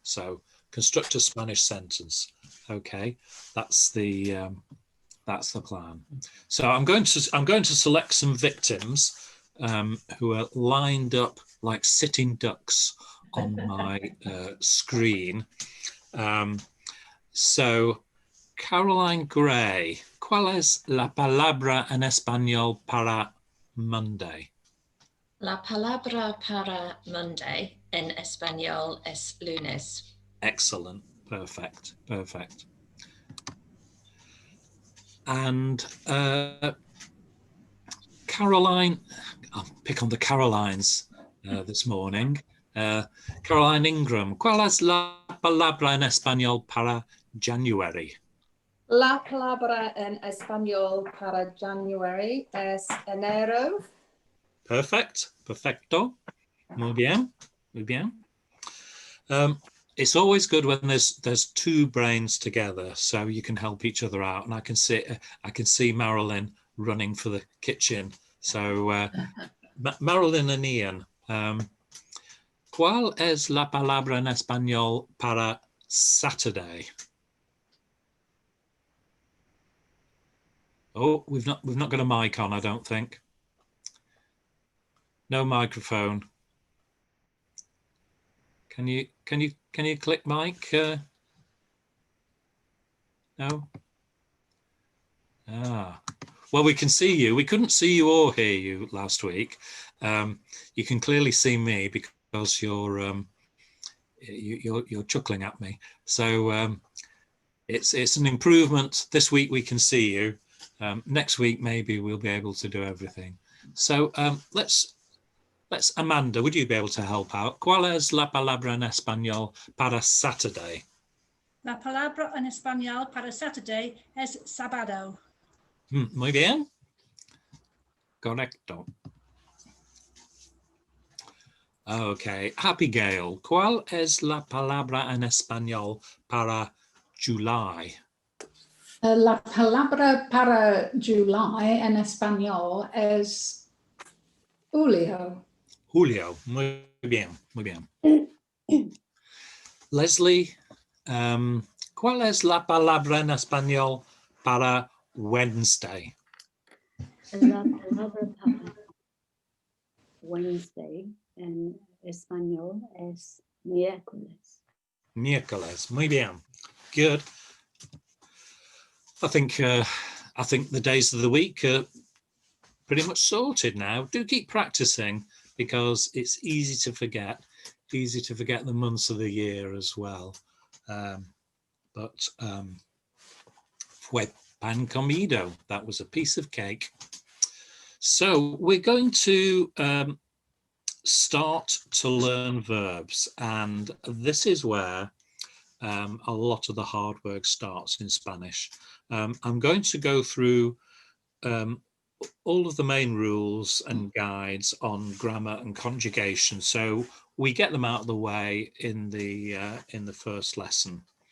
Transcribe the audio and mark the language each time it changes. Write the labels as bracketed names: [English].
[English] So construct a Spanish sentence. Okay, that's the plan. So I'm going to select some victims who are lined up like sitting ducks on my screen. [Spanish] So Caroline Gray, ¿cuál es la palabra en español para Monday? La palabra para Monday en español es lunes. [English] Excellent. Perfect. Perfect. And Caroline, I'll pick on the Carolines this morning. [Spanish] Caroline Ingram, ¿cuál es la palabra en español para January? La palabra en español para January es enero. [English] Perfect. [Spanish] Perfecto. Muy bien. Muy bien. [English] It's always good when there's two brains together, so you can help each other out. And I can see Marilyn running for the kitchen. [Spanish] So Marilyn and Ian, ¿cuál es la palabra en español para Saturday? [English] Oh, we've not got a mic on, I don't think. No microphone. Can you click mic? No. Well, we can see you. We couldn't see you or hear you last week. You can clearly see me because you're chuckling at me. So it's an improvement. This week we can see you. Next week maybe we'll be able to do everything. So let's Amanda, would you be able to help out? [Spanish] ¿Cuál es la palabra en español para Saturday? La palabra en español para Saturday es sábado. Muy bien. Correcto. Okay, Abigail, ¿cuál es la palabra en español para July? La palabra para July en español es julio. Julio, muy bien, muy bien. Leslie, ¿cuál es la palabra en español para Wednesday? La palabra para Wednesday en español es miércoles. Miércoles, muy bien. [English] Good. I think the days of the week are pretty much sorted now. Do keep practicing because it's easy to forget the months of the year as well. But [Spanish] fue pan comido, [English] that was a piece of cake. So we're going to start to learn verbs, and this is where a lot of the hard work starts in Spanish. I'm going to go through all of the main rules and guides on grammar and conjugation, so we get them out of the way in the first lesson.